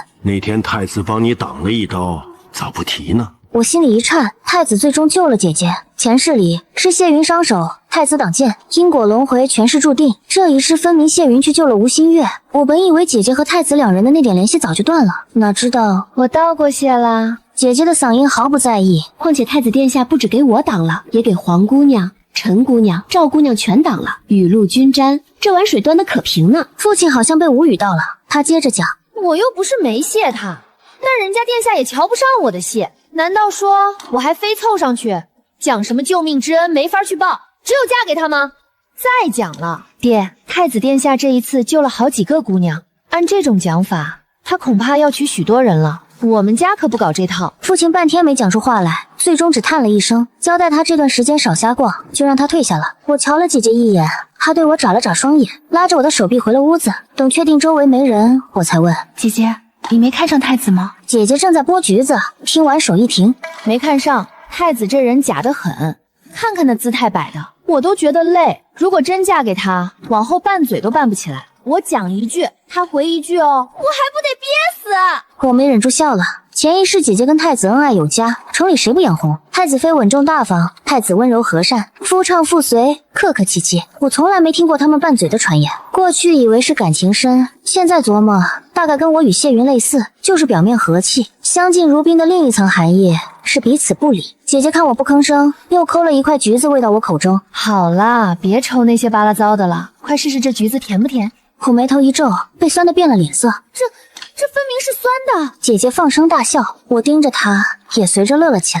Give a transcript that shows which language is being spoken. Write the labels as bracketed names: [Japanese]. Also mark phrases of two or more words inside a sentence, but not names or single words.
[Chinese] 那天太子幫你擋了一刀，咋不提呢？我心裡一顫，太子最終救了姐姐。前世裡是謝雲傷手，太子擋劍，因果輪迴，前世注定。這一世分明謝雲去救了吳新月。我本以為姐姐和太子兩人的那點聯繫早就斷了，哪知道我道過謝啦。姐姐的嗓音毫不在意。況且太子殿下不止給我擋了，也給皇姑娘、陳姑娘、趙姑娘全擋了。雨露均沾，这碗水端得可平呢。父親好像被无語到了，他接着講： 我又不是沒謝他，那人家殿下也瞧不上我的謝。難道說我還非湊上去講什麼救命之恩沒法去報，只有嫁給他嗎？再講了，爹，太子殿下這一次救了好幾個姑娘，按這種講法，他恐怕要娶許多人了。我們家可不搞這套。父親半天沒講出話來，最終只嘆了一聲，交代他這段時間少瞎逛，就讓他退下了。我瞧了姐姐一眼，她對我眨了眨雙眼，拉着我的手臂回了屋子。等確定周圍沒人，我才問姐姐，你沒看上太子嗎？姐姐正在剝橘子，聽完手一停，沒看上。太子這人假得很，看看那姿態擺的，我都覺得累。如果真嫁給他，往後拌嘴都拌不起來。我講一句，他回一句哦，我還不得憋死？我沒忍住笑了。前一世姐姐跟太子恩愛有加，城裡誰不眼紅？太子妃穩重大方，太子溫柔和善，夫唱婦隨，客客氣氣。我從來沒聽過他們拌嘴的傳言，過去以為是感情深，現在琢磨，大概跟我與謝雲類似，就是表面和氣，相敬如賓的另一層含義是彼此不理。姐姐看我不吭聲，又摳了一塊橘子餵到我口中。好啦，別抽那些巴拉糟的了，快試試這橘子甜不甜？我眉頭一皺，被酸得變了臉色。這分明是酸的。姐姐放聲大笑，我盯着她，也隨着樂了起來。